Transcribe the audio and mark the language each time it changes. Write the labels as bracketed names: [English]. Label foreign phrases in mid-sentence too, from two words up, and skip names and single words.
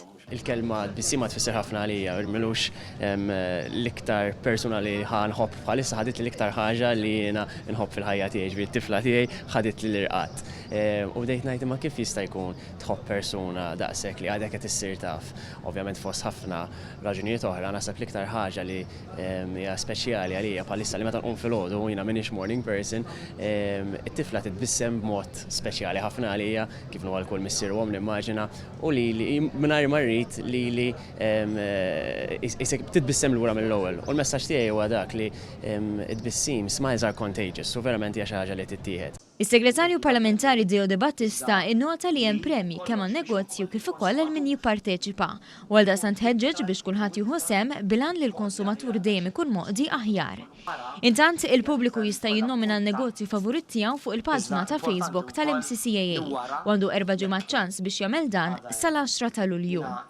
[Maltese] Il-kelma tbissima tfisser ħafna għalija, milux l-iktar persuna li ħanħobb bħalissa ħadit l-iktar ħaġa li jiena nħobb fil-ħajja tiegħi, t-tifla tiegħi ħadit l-irqat. U bdejt ngħid imma kif jista' jkun tħobb persuna daqshekk li għadek qed issir taf. Ovvjament fost ħafna raġunijiet oħra naħseb l-iktar ħaġa li hija speċjali għalija bħalissa li meta nqum filgħodu jiena m'iniex [English] morning person, [Maltese] it-tifla titbissem b'mod speċjali ħafna għalija kif nuha l-kull missierhom nimmaġina u li mingħajr marri li titbissem lura mill-ewwel. U l-messaġġ tiegħi huwa dak li tbissim [English] smiles are contagious [Maltese] u verament hija xi ħaġa li tittieħed. Is-Segretarju Parlamentari Deo De Battista innota li hemm premji kemm għan-negozju kif ukoll għal min jipparteċipa u għaldaqstant ħeġġeġ biex kulħadd jieħu sehem bilan li l-konsumatur dejjem ikun moqdi aħjar. Intant il-pubbliku jista' jinnomina n-negozju favorit tiegħu fuq il-paġna ta' Facebook tal-MCCAA u għandu 4 ġimgħat ċans biex jagħmel dan sal-10 ta' Lulju.